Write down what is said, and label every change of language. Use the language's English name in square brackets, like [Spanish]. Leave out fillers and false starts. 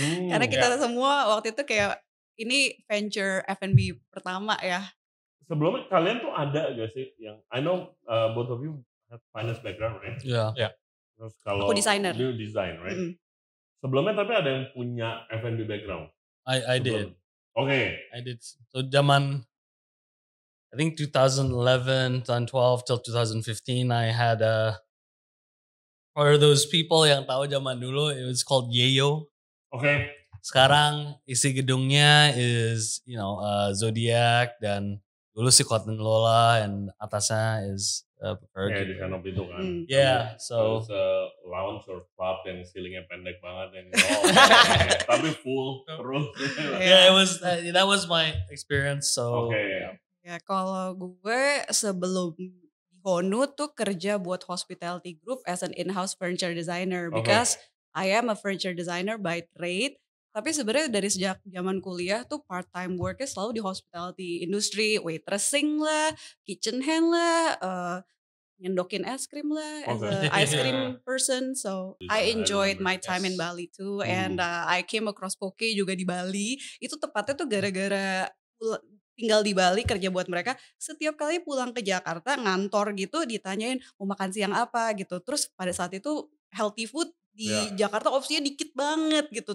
[Indonesian] Karena kita semua waktu itu kayak ini venture F&B pertama ya. Sebelumnya kalian tuh ada gak sih yang [English] I know both of you have finance background, right? Yeah. [Indonesian] Terus kalau aku designer. [English] You design, right? [Indonesian] Sebelumnya tapi ada yang punya F&B background. [English] I did. Okay. I did. So zaman I think 2011, 2012 till 2015 I had for those people [Indonesian] yang tahu zaman dulu [English] it was called Yeyo. Okay. [Indonesian] Sekarang isi gedungnya is Zodiac dan dulu si Cotton Lola and atasnya is di kanop itu kan. [English] Yeah, so it's a lounge or club [Indonesian] yang ceilingnya pendek banget yang tapi full terus. [English] Yeah, it was that was my experience. So [Indonesian] ya kalau gue sebelum di Honu tuh kerja buat [English] hospitality group as an in-house furniture designer because I am a furniture designer by trade. [Indonesian] Tapi sebenarnya dari sejak zaman kuliah tuh part-time worknya selalu di hospitality industry, waitressing lah, kitchen hand lah, nyendokin es krim lah, [English] as a ice cream person. So I enjoyed my time in Bali too, and I came across poke [Indonesian] juga di Bali. Itu tepatnya tuh gara-gara tinggal di Bali kerja buat mereka. Setiap kali pulang ke Jakarta ngantor gitu ditanyain mau makan siang apa gitu. Terus pada saat itu healthy food di Jakarta opsinya dikit banget gitu.